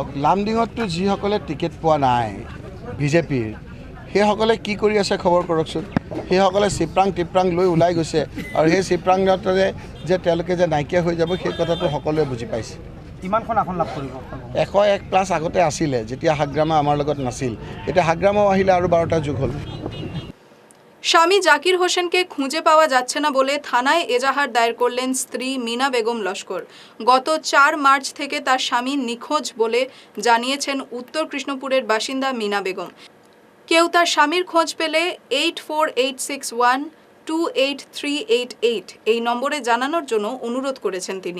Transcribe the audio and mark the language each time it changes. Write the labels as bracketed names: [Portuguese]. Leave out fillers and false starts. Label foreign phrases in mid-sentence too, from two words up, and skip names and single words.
[Assamese] লামডিঙততো যিসকলে টিকেট পোৱা নাই বিজেপিৰ, সেইসকলে কি কৰি আছে খবৰ কৰকচোন। সেইসকলে চিপৰাং টিপৰাং লৈ ওলাই গৈছে আৰু সেই চিপৰাঙতে যে তেওঁলোকে যে নাইকিয়া হৈ যাব সেই কথাটো সকলোৱে বুজি পাইছে। কিমানখন আসন লাভ কৰিব? 101+ আগতে আছিলে, যেতিয়া হাগ্ৰামা আমাৰ লগত নাছিল। এতিয়া হাগ্ৰামাও আহিলে আৰু 12টা যোগ হ'ল। [Bangla] স্বামী জাকির হোসেনকে খুঁজে পাওয়া যাচ্ছে না বলে থানায় এজাহার দায়ের করলেন স্ত্রী মিনা বেগম লস্কর। গত 4 মার্চ থেকে তার স্বামী নিখোঁজ বলে জানিয়েছেন উত্তর কৃষ্ণপুরের বাসিন্দা মিনা বেগম। কেউ তার স্বামীর খোঁজ পেলে 8486128388 এই নম্বরে জানানোর জন্য অনুরোধ করেছেন তিনি।